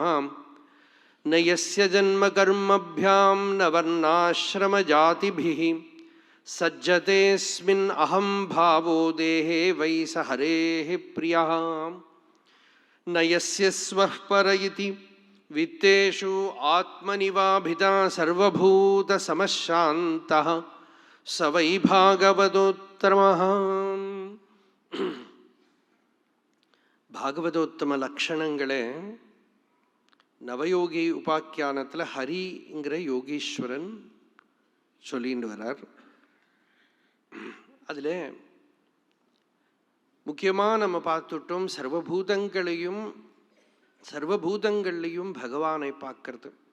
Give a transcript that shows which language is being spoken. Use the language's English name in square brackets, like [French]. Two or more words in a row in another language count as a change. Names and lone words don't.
[Sanskrit] न यस्य जन्मकर्मभ्यां न वर्णाश्रमजातिभिः सज्जतेऽस्मिन् अहं भावो देहे वै स हरेः प्रियः। न यस्य स्वः पर इति वित्तेषु आत्मनिवाभिता सर्वभूतसमशान्तः स वै भागवतोत्तमः। [Tamil] பாகவதோத்தம லக்ஷணங்களே நவயோகி உபாக்கியானத்தில் ஹரிங்கிற யோகீஸ்வரன் சொல்லிட்டு வரார். அதில் முக்கியமாக நம்ம பார்த்துட்டோம், சர்வபூதங்களையும் பகவானை பார்க்கறது.